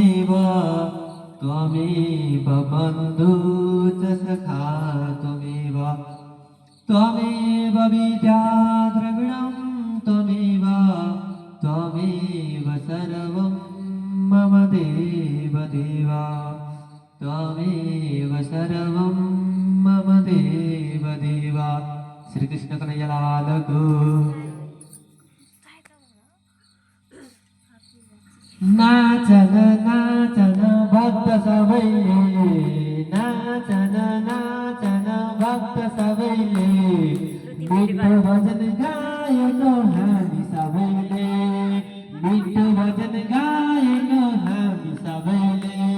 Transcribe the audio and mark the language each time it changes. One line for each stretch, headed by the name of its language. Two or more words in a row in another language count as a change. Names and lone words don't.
Sanskrit: त्वमेव बन्धु च सखा त्वमेव त्वमेव विद्या द्रविणं त्वमेव त्वमेव सर्वं मम देव देव त्वमेव सर्वं मम देव देव।
Nepali: श्री कृष्ण कन्हैया लाल को। नाचन नाचन भक्त सबैले नाचन नाचन भक्त सबैले मिठो भजन गाएको हामी सबैले मिठो भजन गाएको हामी सबैले